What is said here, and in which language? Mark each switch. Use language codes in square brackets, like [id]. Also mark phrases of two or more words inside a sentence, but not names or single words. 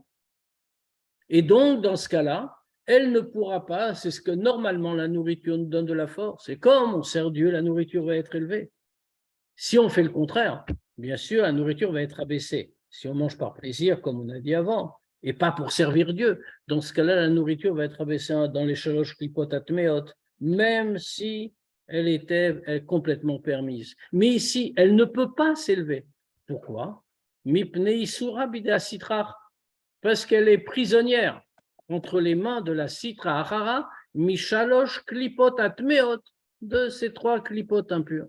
[fr] Et donc, dans ce cas-là, elle ne pourra pas, c'est ce que normalement la nourriture nous donne de la force. Et comme on sert Dieu, la nourriture va être élevée. Si on fait le contraire, bien sûr, la nourriture va être abaissée. Si on mange par plaisir, comme on a dit avant, et pas pour servir Dieu, dans ce cas-là, la nourriture va être abaissée dans les [he] שלוש קליפות הטמאות, [fr] même si elle était complètement permise. Mais ici, elle ne peut pas s'élever. Pourquoi? Parce qu'elle est prisonnière entre les mains de la [arc] סטרא אחרא, [he] משלוש קליפות הטמאות, [fr] de ces 3 klipot impurs.